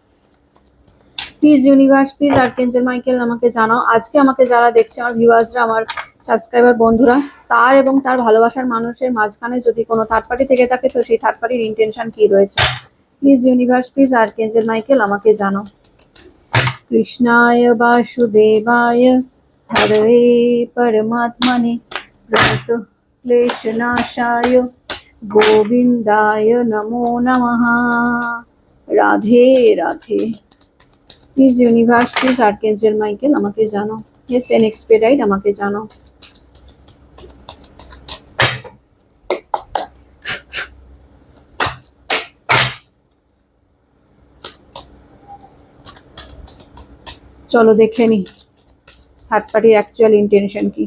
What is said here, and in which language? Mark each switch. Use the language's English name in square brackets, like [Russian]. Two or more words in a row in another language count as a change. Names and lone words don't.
[English] please universe, please Archangel Michael [Bangla] আমাকে জানাও। আজকে আমাকে যারা দেখছে, আমার ভিউয়ার্সরা, আমার সাবস্ক্রাইবার বন্ধুরা, তার এবং তার ভালোবাসার মানুষের মাঝখানে যদি কোনো [English] third party [Bangla] থেকে থাকে, তো সেই [English] third party-র intention [Bangla] কি রয়েছে। [English] please universe, please Archangel Michael [Bangla] আমাকে জানাও। [Sanskrit] कृष्णाय वासुदेवाय हरे परमात्मने क्लेशनाशाय गोविंदाय नमो नमः। [Bangla] রাধে রাধে। [English] please universe, please Archangel Michael [Bangla] আমাকে জানাও। [English] yes and expedite [Bangla] আমাকে জানাও। চলো দেখে নি [English] third party-র actual intention [Bangla] কি।